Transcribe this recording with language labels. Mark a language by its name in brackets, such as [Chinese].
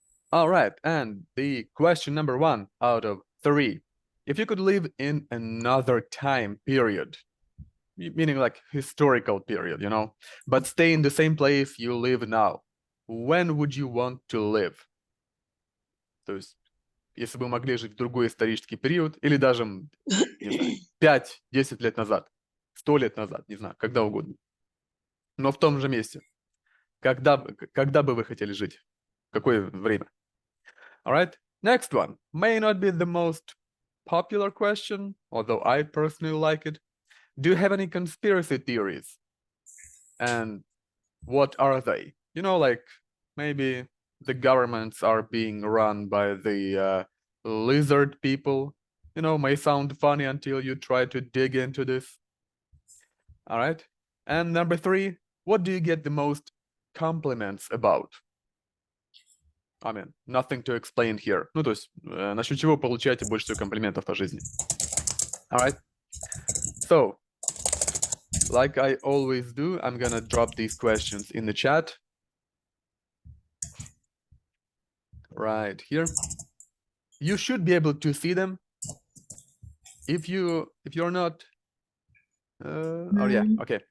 [English] All right, and the question number 1 out of 3. If you could live in another time period, meaning like historical period, but stay in the same place you live now, when would you want to live? [Russian] То есть, если бы вы могли жить в другой исторический период, или даже, не знаю, 5-10 лет назад, 100 лет назад, не знаю, когда угодно, но в том же месте, когда бы вы хотели жить? В какое время? [English] All right, next one. May not be the most popular question, although I personally like it. Do you have any conspiracy theories? And what are they? Like maybe the governments are being run by the lizard people. May sound funny until you try to dig into this. All right. And number 3, what do you get the most compliments about? I mean, nothing to explain here. [Russian] Ну, то есть, насчет чего получаете больше всего комплиментов по жизни? [English] All right. So, like I always do, I'm gonna drop these questions in the chat. Right here. You should be able to see them. If you're not, oh yeah, okay.